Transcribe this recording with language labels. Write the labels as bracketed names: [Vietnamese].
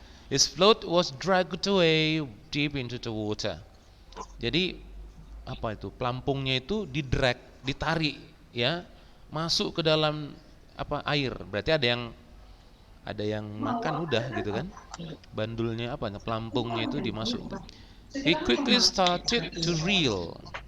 [English] His float was dragged away deep into the water. [Indonesian] Jadi apa itu? Pelampungnya itu didrag, ditarik ya, masuk ke dalam apa air. Berarti ada yang makan udah gitu kan. Bandulnya apa? Pelampungnya itu dimasuk. [English] He quickly started to reel.